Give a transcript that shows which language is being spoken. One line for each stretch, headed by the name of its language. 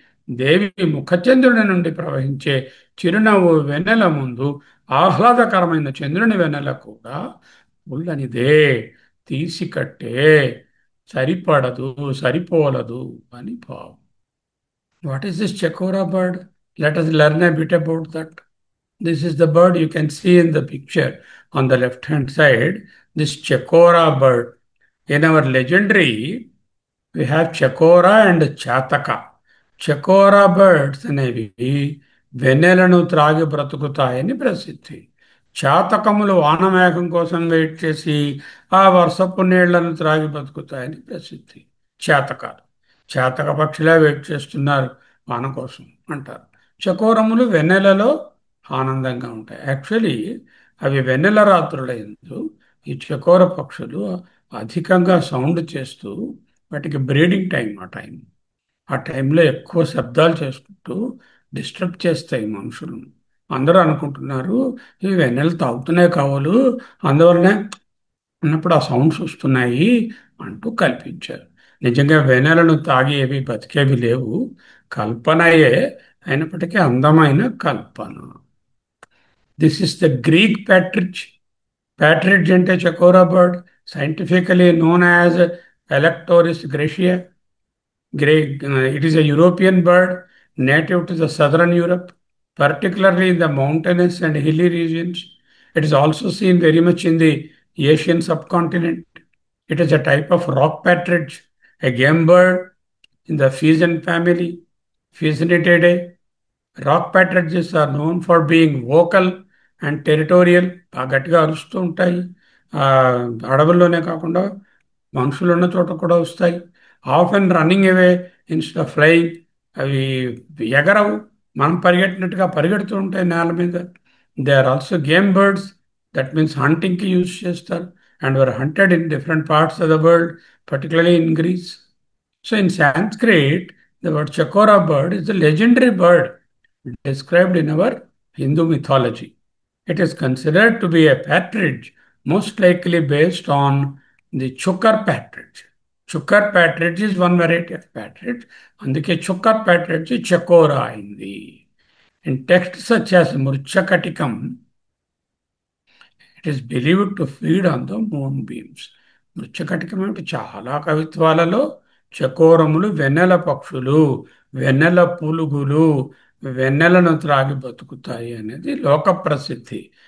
Telugu: దేవి ముఖచంద్రుని నుండి ప్రవహించే చిరునవ్వు వెన్నెల ముందు ఆహ్లాదకరమైన చంద్రుని వెన్నెల కూడా పుల్లనిదే, తీసికట్టే, సరిపడదు, సరిపోలదు అని భావం.
English: What is this chakora bird? Let us learn a bit about that. This is the bird you can see in the picture on the left hand side. This chakora bird. In our legendary, we have chakora and chataka.
Telugu: చకోరా birds అనేవి వెన్నెలను త్రాగి బ్రతుకుతాయని ప్రసిద్ధి. చాతకములు వానమేఘం కోసం wait చేసి ఆ వర్షపు నీళ్లను త్రాగి బతుకుతాయని ప్రసిద్ధి. చేతకాలు చేతక పక్షులే వెయిట్ చేస్తున్నారు వాన కోసం అంటారు. చకోరములు వెన్నెలలో ఆనందంగా ఉంటాయి. యాక్చువల్లీ అవి వెన్నెల రాత్రులందు ఈ చకోర పక్షులు అధికంగా సౌండ్ చేస్తూ, వాటికి బ్రీడింగ్ టైం ఆ టైంలో ఎక్కువ శబ్దాలు చేసుకుంటూ డిస్టర్బ్ చేస్తాయి మనుషులను. అందరూ అనుకుంటున్నారు ఈ వెన్నెలు తాగుతున్నాయి కావాలి, అందువల్లనే అన్నప్పుడు ఆ సౌండ్స్ వస్తున్నాయి అంటూ కల్పించారు. నిజంగా వెన్నెలను తాగేవి బతికేవి లేవు, కల్పనయే. అయినప్పటికీ అందమైన కల్పన.
English: This is the Greek partridge. Partridge అంటే chakora bird, scientifically known as Alectoris graeca. It is a European bird native to the southern Europe, particularly in the mountainous and hilly regions. It is also seen very much in the Asian subcontinent. It is a type of rock partridge, a game bird in the Pheasant family, Pheasantid. Rock partridges are known for being vocal and territorial.
Telugu: బాగా గట్టిగా అరుస్తూ ఉంటాయి. ఆ, అడవుల్లోనే కాకుండా మనుషులున్న చోట కూడా వస్తాయి.
English: Often running away instead of flying.
Telugu: అవి ఎగరవు, మనం పరిగెట్టినట్టుగా పరిగెడుతూ ఉంటాయి నేల మీద.
English: They are also game birds. That means హంటింగ్కి use చేస్తారు. And were hunted in different parts of the world, particularly in Greece. So in Sanskrit, the word chakora bird is a legendary bird described in our Hindu mythology. It is considered to be a partridge, most likely based on the chukar partridge. Chukar partridge is one variety of partridge. అందుకే chukar partridge chakora అయింది. In texts such as Murchakatikam, it is believed to feed on the moonbeams.
Telugu: Mrichchhakatikam ఏమిటి? చాలా కవిత్వాలలో చకోరములు వెన్నెల పక్షులు, వెన్నెల పులుగులు, వెన్నెలను త్రాగి బతుకుతాయి అనేది లోక ప్రసిద్ధి.